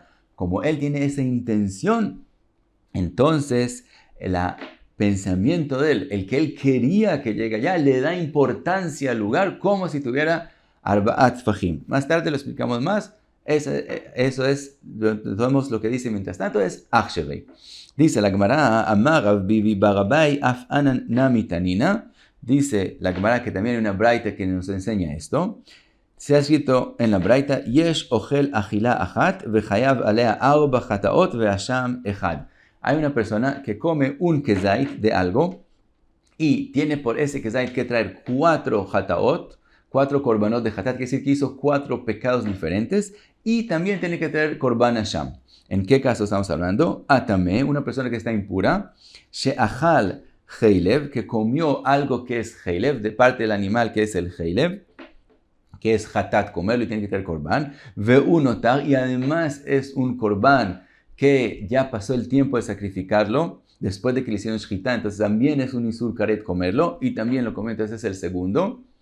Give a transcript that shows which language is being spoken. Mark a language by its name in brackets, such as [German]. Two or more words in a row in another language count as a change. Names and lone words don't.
[Spanish] Como él tiene esa intención, entonces pensamiento de él, el que él quería que llegue allá, le da importancia al lugar como si tuviera Arba'at Fahim. Más tarde lo explicamos más. Eso es, vemos lo que dice mientras tanto, es Achshevei. Dice la Gemara, [Aramaic] אמר רב ביבי בר אביי אף אנן נמי תנינא. [Spanish] Dice la Gemara que también hay una braita que nos enseña esto. Se ha escrito en la braita, [Hebrew] יש אוכל אכילה אחת וחייב עליה ארבע חטאות ואשם אחד. [Spanish] Hay una persona que come un kezait de algo y tiene por ese kezait que traer 4 hataot, 4 korbanot de hatat, quiere decir que hizo 4 pecados diferentes y también tiene que traer [Hebrew] קרבן אשם. [Spanish] ¿En qué caso estamos hablando? Atame, una persona que está impura, [Hebrew] שאכל חלב, [Spanish] que comió algo que es heilev, de parte del animal que es el heilev, que es hatat, comerlo y tiene que traer korban, ve'unotar, y además es un korban que ya pasó el tiempo de sacrificarlo, después de que le hicieron shchita, entonces también es un [Hebrew] איסור כרת [Spanish] comerlo, y también lo comió, entonces es el segundo.